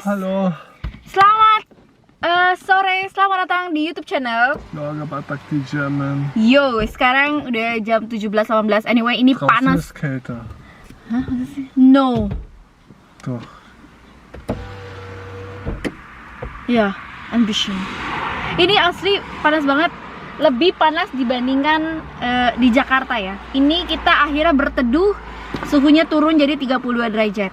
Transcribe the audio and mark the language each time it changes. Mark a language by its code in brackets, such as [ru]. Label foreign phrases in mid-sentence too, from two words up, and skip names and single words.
[id] Halo. Selamat sore, selamat datang di YouTube channel Lager Batak di German. Yo, sekarang udah jam 17.18. Anyway, ini [de] Draußen [id] panas. [de] ist kälter. [id] Hah? Apa sih? No. [de] Doch. [id] Ya, ambition. Ini asli panas banget. Lebih panas dibandingkan di Jakarta ya. Ini kita akhirnya berteduh, suhunya turun jadi 32 derajat.